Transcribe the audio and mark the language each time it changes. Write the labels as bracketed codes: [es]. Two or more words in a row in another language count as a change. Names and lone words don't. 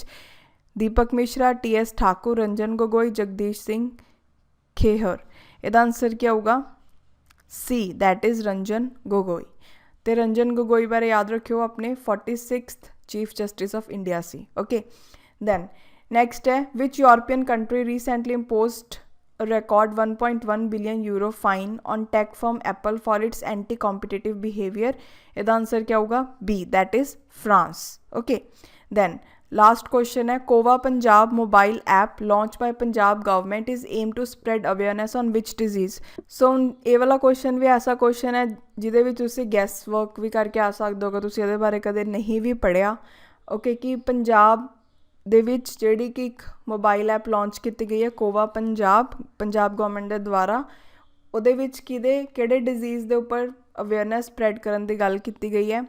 [pa] ਦੀਪਕ ਮਿਸ਼ਰਾ, TS ਠਾਕੁਰ, ਰੰਜਨ ਗੋਗੋਈ, ਜਗਦੀਸ਼ ਸਿੰਘ ਖੇਹਰ। ਇਹਦਾ ਆਨਸਰ ਕੀ ਆਊਗਾ? C, [en] that is [pa] ਰੰਜਨ ਗੋਗੋਈ। ਅਤੇ ਰੰਜਨ ਗੋਗੋਈ ਬਾਰੇ ਯਾਦ ਰੱਖਿਓ ਆਪਣੇ [en] 46th Chief Justice of India [pa] ਸੀ। [en] Okay, then next ਹੈ, which European country recently imposed record 1.1 billion euro fine on tech firm Apple for its anti-competitive behavior। [pa] ਇਹਦਾ ਆਨਸਰ ਕੀ ਆਊਗਾ? [en] B, that is France। Okay, then last question ਹੈ, ਕੋਵਾ ਪੰਜਾਬ mobile app launched by Punjab government is aimed to spread awareness on which disease। [pa] ਸੋ ਇਹ ਵਾਲਾ ਕੁਐਸਚਨ ਵੀ ਐਸਾ ਕੁਐਸਚਨ ਹੈ ਜਿਹਦੇ ਵਿੱਚ ਤੁਸੀਂ [en] guess work [pa] ਵੀ ਕਰਕੇ ਆ ਸਕਦੇ ਹੋ ਅਗਰ ਤੁਸੀਂ ਇਹਦੇ ਬਾਰੇ ਕਦੇ ਨਹੀਂ ਵੀ ਪੜ੍ਹਿਆ। ਓਕੇ, ਕਿ ਪੰਜਾਬ ਦੇ ਵਿੱਚ ਜਿਹੜੀ ਕਿ ਇੱਕ [en] mobile app launch [pa] ਕੀਤੀ ਗਈ ਹੈ ਕੋਵਾ ਪੰਜਾਬ ਗੌਰਮੈਂਟ ਦੇ ਦੁਆਰਾ, ਉਹਦੇ ਵਿੱਚ ਕਿਹੜੇ ਡਿਜ਼ੀਜ਼ ਦੇ ਉੱਪਰ [en] awareness spread [pa] ਕਰਨ ਦੀ ਗੱਲ ਕੀਤੀ ਗਈ ਹੈ?